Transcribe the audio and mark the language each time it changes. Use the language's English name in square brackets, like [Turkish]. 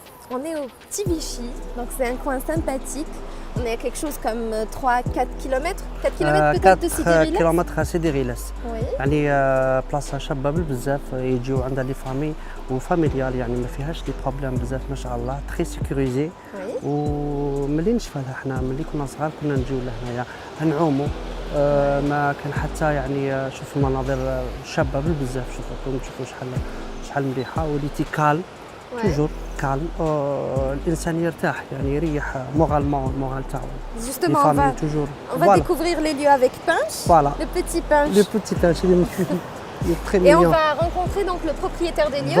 [French] On est au Petit Vichy, donc c'est un coin sympathique. On est à quelque chose comme 3-4 km 4 km peut-être de Sidi 4 Rilas. [Arabic] كيلومتر سيدي غيلاس [French] Oui. [Arabic] يعني بلاصه شابه بزاف يجيو عندها لي فامي وفاميليال يعني ما فيهاش دي بروبليم بزاف ما شاء الله [French] تري سيكوريزي Oui. [Arabic] وملي نشفى لها حنا ملي كنا صغار كنا نجيو لهنايا نعوموا ما كان حتى يعني شوف المناظر شابه بزاف شوفوا تشوفوا شحال مليحه وليتي كالم [French] Ouais. توجور كالم [Arabic] الانسان يرتاح يعني يريح المورال تاعو [French] Justement, on va découvrir les lieux avec Punch, Voilà. le petit Punch. Le petit Punch, il est très Et mignon. on va rencontrer donc le propriétaire des lieux.